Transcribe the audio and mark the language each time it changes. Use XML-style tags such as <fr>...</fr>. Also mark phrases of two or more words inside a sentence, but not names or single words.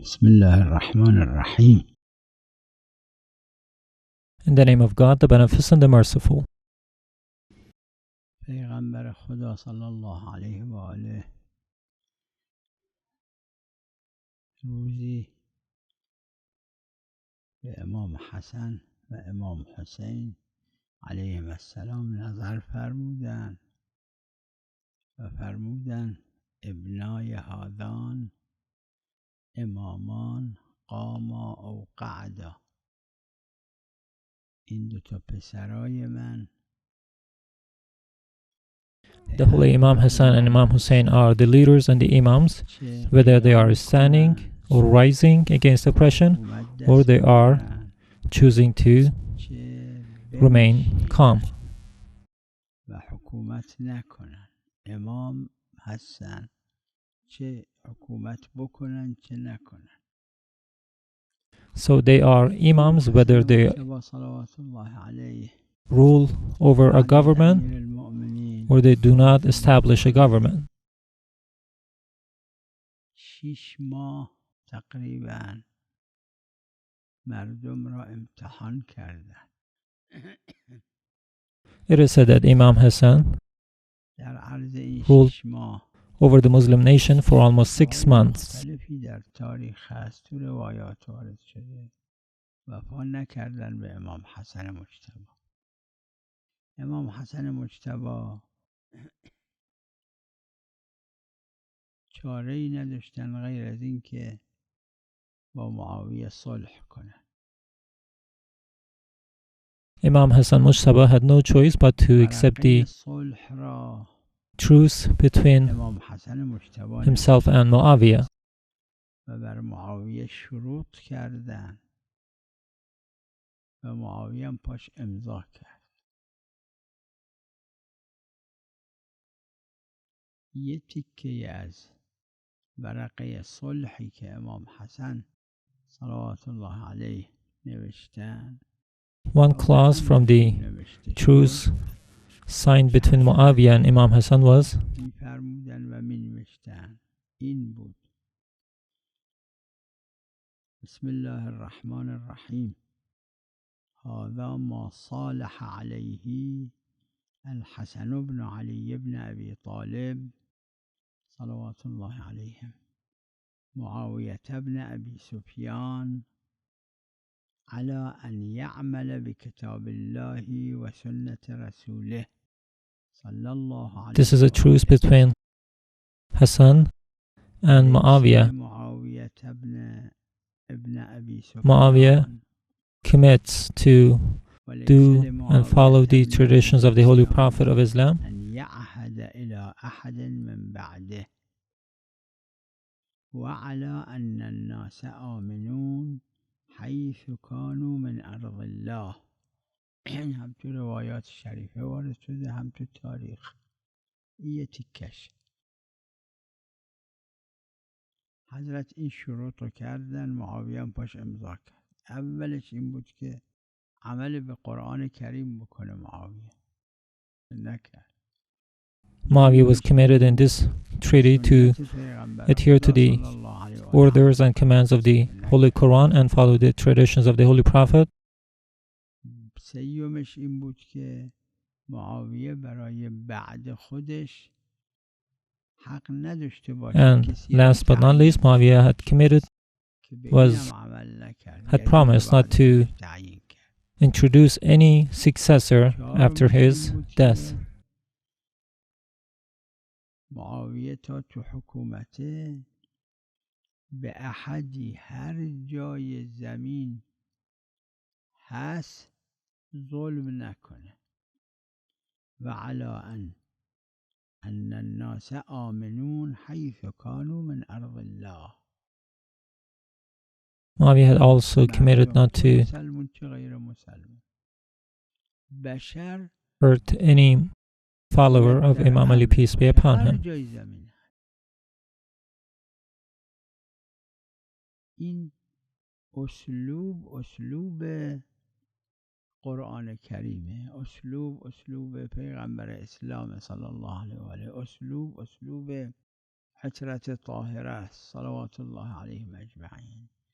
<ar>بسم الله الرحمن الرحيم.</ar> <en>In the name of God, the Beneficent, the Merciful.</en> <fa>پیغمبر خدا</fa> <ar>صلی الله علیه و آله</ar> <fa>روزی به امام حسن و امام حسین</fa> <ar>علیهم السلام</ar> <fa>نظر فرمودند و فرمودند</fa> <ar>ابنای هذان امامان قاما او قعدا،</ar> <fa>این دو تا پسرای من.</fa> <en>The Holy Imam Hassan and Imam Hussein are the leaders and the Imams, whether they are standing or rising against oppression, or they are choosing to remain calm.</en> <fa>و حکومت نکنن. امام هستن، چه حکومت بکنن چه نکنن.</fa> <en>So they are Imams, whether they rule over a government or they do not establish a government.</en> <fa>6 ماه تقریبا مردم را امتحان کردند.</fa> <en>It is said that Imam Hassan ruled over the Muslim nation for almost 6 months.</en> <fa>در تاریخ هست، تو روایات وارد شده. وفا نکردن به امام حسن مجتبی. امام حسن مجتبی چاره‌ای نداشتن غیر از این که با معاویه صلح کنن.</fa> <en>Imam Hassan Mujtaba had no choice but to accept the truce between himself and Muawiyah.</en> <fa>و بر معاویه شروط کردن و معاویه هم پاش امضا کرد. یه تیکه از ورقه صلحی که امام حسن</fa> <ar>صلوات الله علیه</ar> <fa>نوشتن،</fa> <en>one clause from the truce signed between Muawiyah and Imam Hassan was</en> <fa>می‌فرمودن و می‌نوشتن این بود:</fa> <ar>بسم الله الرحمن الرحیم، هذا ما صالح علیه الحسن بن علی بن ابی طالب صلوات الله علیهم معاویة بن ابی سفیان على أن يعمل بكتاب الله وسنة رسوله صلى الله عليه وسلم.</ar> <en>This is a truce between Hassan and Muawiyah. Muawiyah commits to do and follow the traditions of the Holy Prophet of Islam</en> <ar>أن يعهد إلى أحد من بعده وعلى أن الناس آمنون حیث کانوا من ارض الله.</ar> <fa>هم تو روایات شریفه وارد شده هم تو تاریخ. یه تیکش حضرت این شروط رو کردن، معاویه هم پاش امضا کرد. اولش این بود که عمل به قرآن کریم بکنه. معاویه نکرد.</fa> <en>Muawiyah was committed in this treaty to adhere to the orders and commands of the Holy Quran and follow the traditions of the Holy Prophet.</en> <fa>سیومش این بود که معاویه برای بعد خودش حق نداشته باشه.</fa> <en>And last but not least, Muawiyah had promised not to introduce any successor after his death.</en> <fa>معاویه تا تو حکومته به احدی هر جای زمین هست ظلم نکنه و</fa> <ar>علی ان أن الناس آمنون حيث كانوا من أرض الله.</ar> <en>Muawiyah had also committed not to hurt any follower of Imam Ali, peace be upon him.</en> <fa>این اسلوب قرآن کریمه، اسلوب پیغمبر اسلام</fa> <ar>صلی الله علیه و آله،</ar> <fa>اسلوب عترت طاهره</fa> <ar>صلوات الله علیهم اجمعین.</ar>